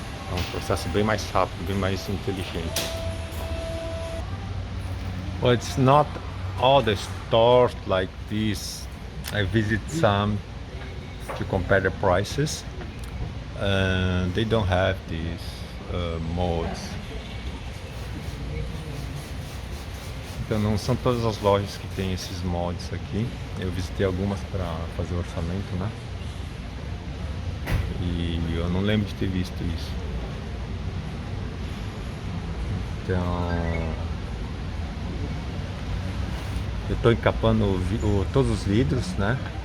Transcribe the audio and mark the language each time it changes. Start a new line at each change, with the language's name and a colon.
Portuguese: É um processo bem mais rápido, bem mais inteligente.
English: Well, it's not all the stores like this. I visit some to compare the prices, and they don't have these molds.
Portuguese: Então não são todas as lojas que tem esses moldes aqui. Eu visitei algumas para fazer o orçamento, né? E eu não lembro de ter visto isso. Então eu estou encapando todos os vidros, né?